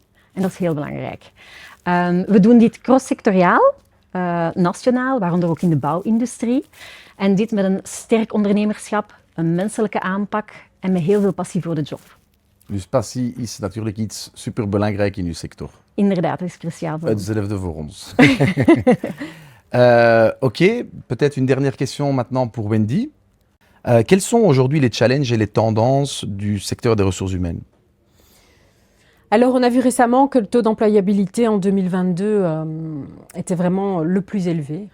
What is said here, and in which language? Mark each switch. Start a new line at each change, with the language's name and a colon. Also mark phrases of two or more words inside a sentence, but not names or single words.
Dutch: En dat is heel belangrijk. We doen dit cross-sectoriaal, nationaal, waaronder ook in de bouwindustrie. En dit met een sterk ondernemerschap, een menselijke aanpak en met heel veel passie voor de job. Dus passie is natuurlijk iets superbelangrijk in uw sector. Inderdaad, dat is cruciaal voor ons. Hetzelfde voor ons.
French: Ok, peut-être une dernière question maintenant pour Wendy. Quels sont aujourd'hui les challenges et les tendances du secteur des ressources humaines? Alors, on a vu récemment que le taux d'employabilité en 2022 était vraiment le plus élevé.